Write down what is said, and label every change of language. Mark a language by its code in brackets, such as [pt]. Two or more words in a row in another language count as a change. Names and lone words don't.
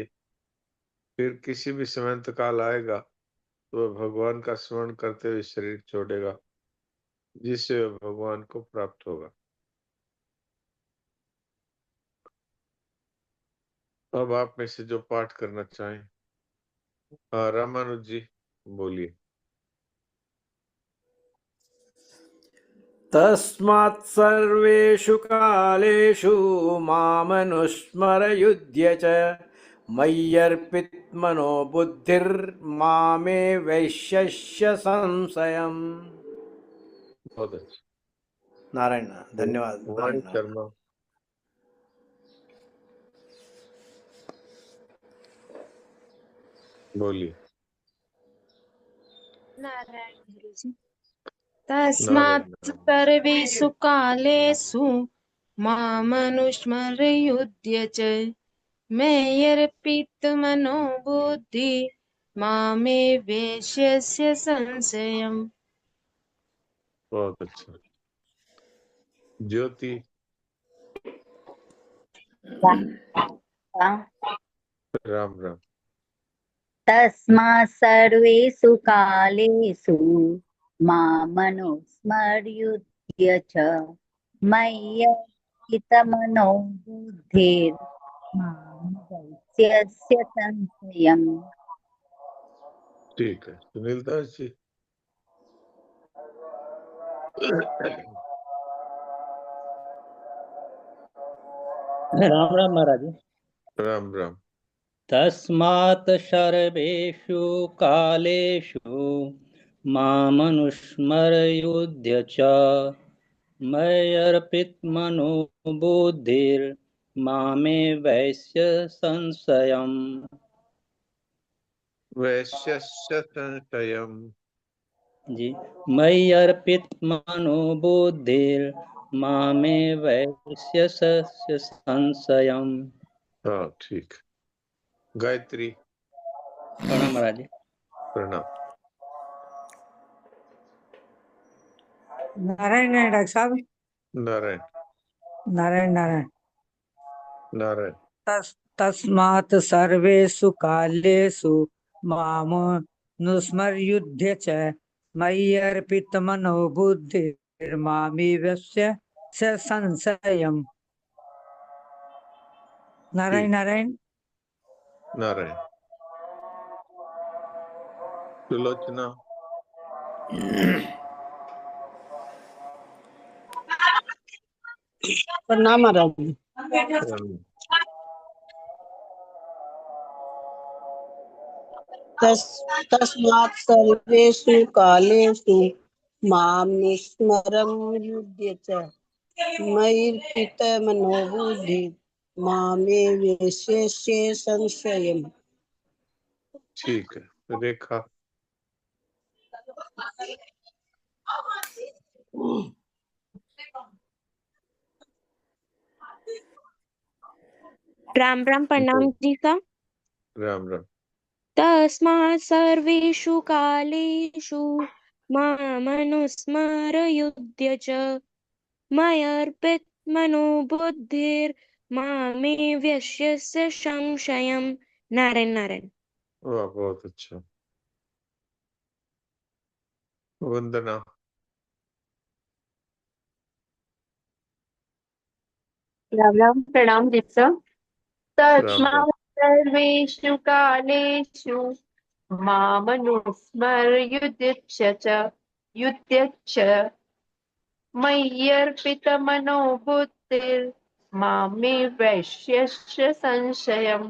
[hi] फिर किसी भी समय अंतकाल आएगा तो वह भगवान का स्मरण करते हुए शरीर छोड़ेगा, जिससे वह भगवान को प्राप्त होगा। अब आप में से जो पाठ करना चाहें। हाँ, रामानुज जी बोलिए। [sa] तस्मात् सर्वेषु कालेषु मामनुस्मरयुध्य च मय्यर्पितमनो बुद्धिर्मामे वैश्यस्य संशयम्। [hi] बहुत अच्छा। नारायण धन्यवाद वाणी नारायण नारायण। शर्मा बोलिए। नारायण गुरु जी। तस्मात् नारायण। [sa] सर्वेषु कालेषु मामनुस्मरयुध्य च मय्यर्पितमनो बुद्धि मामे वैश्यस्य संशयम्। [hi] बहुत अच्छा। ज्योति। राम राम। [sa] तस्मात् सर्वेषु कालेषु मामनुस्मर्युद्ध्य च मय्यर्पितमनो बुद्धिर्मां वैश्यस्य संशयम्। [hi] ठीक है, सुनील दास जी। राम राम महाराज। राम राम। [sa] तस्मात् सर्वेषु कालेषु मामनुस्मरयुध्य च मय्यर्पितमनो बुद्धिर्मामे वैश्य संशयम्। वैश्यस्य संशयम्। जी, मय्यर्पितमनो बुद्धिर्मामे वैश्य संशयम्। [hi] हाँ ठीक। गायत्री। प्रणाम महाराज। प्रणाम। नारायण है डॉक्टर साहब। नारायण नारायण नारायण। नारायण। [sa] तस्मात् सर्वेषु कालेषु मामनुस्मर्युध्य च मय्यर्पितमनो बुद्धिर्मामेवस्य संशयम्। [hi] नारायण नारायण। नारायण। सुलोचना। प्रणाम महाराज। प्रणाम। [sa] तस्मात् सर्वेषु कालेषु मामनुस्मरयुध्य च मय्यर्पितमनो बुद्धिर्मामे वैश्यस्य संशयम्। [hi] ठीक है, रेखा। राम राम प्रणाम जी का। राम राम। [sa] तस्मात् सर्वेषु कालेषु मामनुस्मरयुध्य च मय्यर्पितमनो बुद्धिर्मामे वैश्यस्य संशयम्। [hi] नारायण नारायण। वाह, बहुत अच्छा। वंदना। राम राम प्रणाम दीप्सा। राम राम। [sa] तस्मात् सर्वेषु कालेषु मामनुस्मर्युध्य च मय्यर्पितमनो बुद्धिर्मामे वैश्यस्य संशयम्।